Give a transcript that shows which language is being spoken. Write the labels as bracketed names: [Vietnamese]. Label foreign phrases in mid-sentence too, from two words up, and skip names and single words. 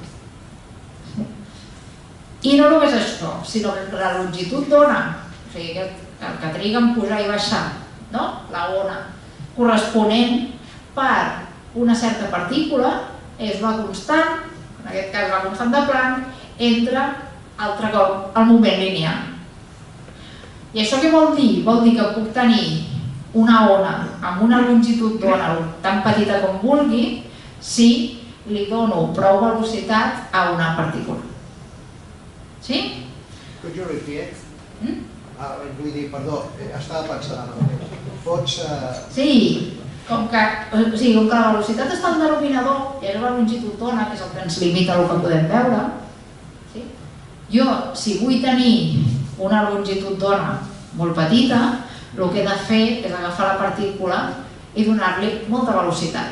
[Catalan] I no només això, sinó que la longitud d'ona, o sigui, el que triga en pujar i baixar, la ona corresponent per una certa partícula és la constant, en aquest cas la constant de Planck, entre altre cop el moment lineal. I això què vol dir? Vol dir que puc tenir una ona amb una longitud d'ona tan petita com vulgui si li dono prou velocitat a una partícula. Sí? [English] Could you repeat? [Catalan] Vull dir, perdó, estava pensant ara mateix. Pots... Sí, com que la velocitat està al denominador i és la longitud d'ona, que és el que ens limita el que podem veure, jo, si vull tenir una longitud d'ona molt petita, el que he de fer és agafar la partícula i donar-li molta velocitat.